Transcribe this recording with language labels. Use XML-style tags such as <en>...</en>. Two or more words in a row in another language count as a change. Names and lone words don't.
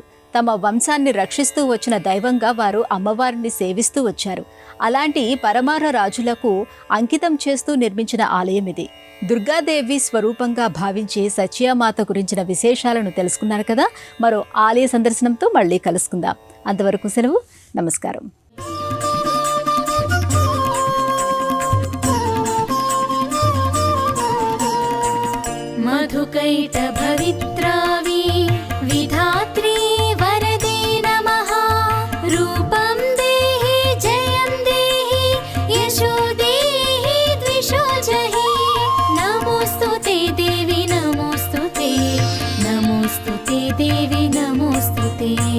<te>తమ వంశాన్ని రక్షిస్తూ వచ్చిన దైవంగా వారు అమ్మవారిని సేవిస్తూ వచ్చారు. అలాంటి పరమార రాజులకు అంకితం చేస్తూ నిర్మించిన ఆలయం ఇది. దుర్గాదేవి స్వరూపంగా భావించే సచియామాత గురించిన విశేషాలను తెలుసుకున్నారు కదా. మరో ఆలయ సందర్శనంతో మళ్ళీ కలుసుకుందాం. అంతవరకు సెలవు. నమస్కారం.</te> <sa>मधुकैटभवित्रावी विधात्री वरदे नमः रूपं देहि जयं देहि यशो देहि द्विषो जहि नमोस्तुते देवी नमोस्तुते नमोस्तुते देवी नमोस्तुते</sa>